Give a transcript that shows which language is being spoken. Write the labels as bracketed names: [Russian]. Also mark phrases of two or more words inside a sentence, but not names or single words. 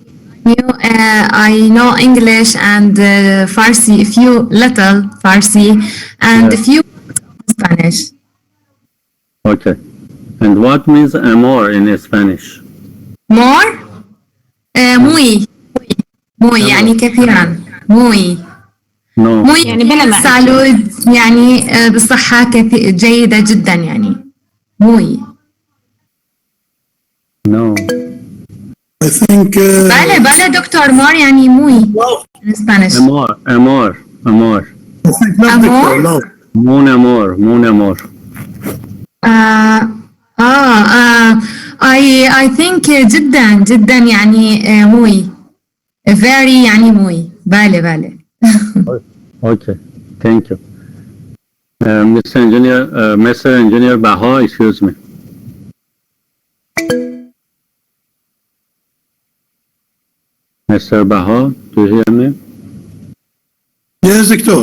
[English] I know English and Farsi, few little Farsi, and Yes. few words of Spanish. Okay. And what means amor in Spanish? More? [Spanish] muy. muy [Arabic] يعني كثيرا. [Spanish] muy. [English] No. [Spanish] muy [Arabic] يعني بلا معنى. salud يعني بالصحة جيدة جدا يعني. [Spanish] muy. [English] No. I think Vale, doctor. More يعني muy in Spanish. [Spanish] Amor. Amor. Amor. [English] I think not [Spanish] Amor? [English] Victor, no. [French] Mon amor. Mon amor. [English] I think [Arabic] جدا يعني [English] muy very يعني [Spanish] muy vale [English] Okay. Thank you. Mr. Engineer Baha, excuse me. Mr. Baha, do you hear me? Yes, Victor.